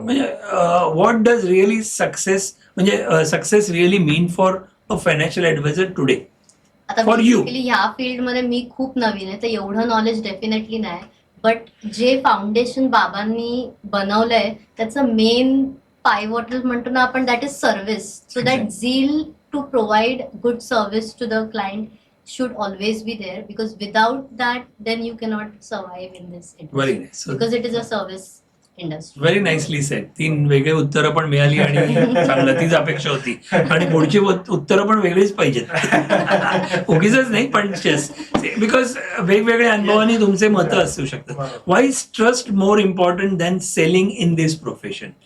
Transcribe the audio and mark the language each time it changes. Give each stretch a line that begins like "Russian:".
English: म्हणजे what does really success, म्हणजे success really mean for a financial adviser today?
Marathi: आता
English: For you.
Marathi: Basically ह्या फील्डमध्ये मी खूप नवीन आहे, तर एवढं नॉलेज डेफिनेटली नाही. बट जे फाउंडेशन बाबांनी बनवलंय त्याचं मेन पायवॉटल म्हणतो ना आपण,
English: That is service. So that zeal to provide good service to the client should always be there, because without that then you cannot survive in this industry. Very nice. So Because it is a service industry. Very nicely said.
Marathi: 3 वेगळी उत्तरं पण मिळाली आणि चांगलं, तीच अपेक्षा होती. आणि पुढची उत्तरं पण वेगळीच पाहिजेत. उगीच नाही, पण बिकॉज वेगवेगळ्या अनुभवाने तुमचे मतं असू शकतात.
English: Why is trust more important than selling in this profession?